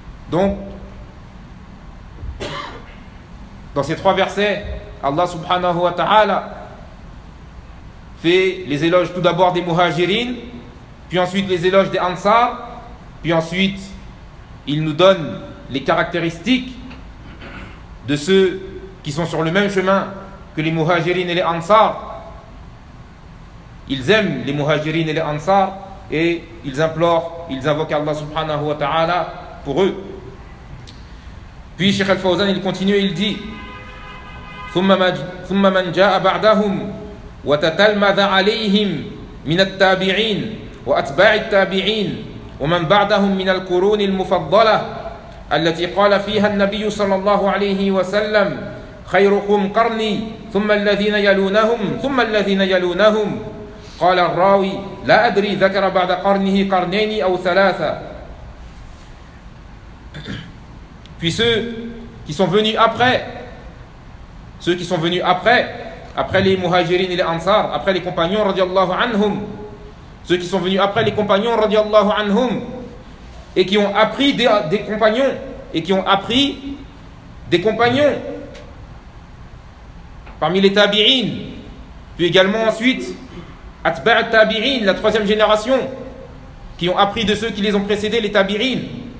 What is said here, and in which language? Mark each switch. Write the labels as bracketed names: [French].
[French] Donc dans ces trois versets, Allah subhanahu wa ta'ala fait les éloges tout d'abord des muhajirin, puis ensuite les éloges des ansar, puis ensuite il nous donne les caractéristiques de ceux qui sont sur le même chemin que les muhajirin et les ansar. Ils aiment les muhajirin et les ansar et ils implorent, ils invoquent Allah subhanahu wa ta'ala pour eux. Puis Cheikh Al-Fawzan il continue, il dit: [Arabic] ثم من جاء بعدهم وتتلمذ عليهم من التابعين وأتباع التابعين ومن بعدهم من القرون المفضلة التي قال فيها النبي صلى الله عليه وسلم خيركم قرني ثم الذين يلونهم ثم الذين يلونهم. قال الراوي لا أدري ذكر بعد قرنه قرنين أو ثلاثة. [French] Puis ceux qui sont venus après, ceux qui sont venus après, après les muhajirin et les ansar, après les compagnons radiallahu anhum, ceux qui sont venus après les compagnons radiallahu anhum, et qui ont appris des compagnons, et qui ont appris des compagnons parmi les tabi'in, puis également ensuite atba' tabi'in, la troisième génération, qui ont appris de ceux qui les ont précédés, les tabi'in.